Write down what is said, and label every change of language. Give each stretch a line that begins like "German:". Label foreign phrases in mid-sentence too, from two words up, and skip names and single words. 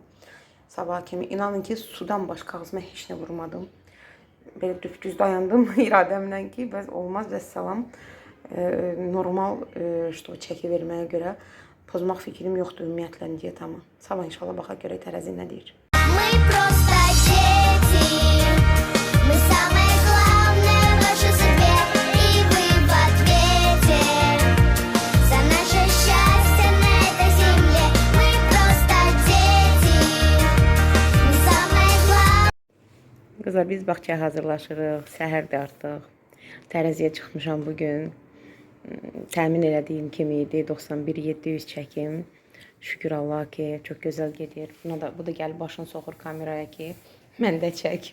Azerbaijani: Sabah kimi inanın ki sudan başqa ağzıma heç nə vurmadım. Belə düz dayandım iradəmlə ki, bəs olmaz və salam. Normal çəki verməyə görə pozmaq fikrim yoxdur ümumiyyətlə diyetamı. Sabah inşallah baxaq görək tərəzi nə deyir.
Russian: Мы просто дети, мы самое главное в вашей судьбе, и вы в ответе за наше счастье на этой земле. Мы просто дети, мы самое главное.
Azerbaijani: Qızlar, biz bağçaya hazırlaşırıq. Səhərdir artıq. Tərəziyə çıxmışam bugün. Təmin elədiyim kimi idi. 91-700 çəkim. Şükür Allah ki çok güzel gedir. Bu da gəlib başını soxur kameraya ki mən də çək.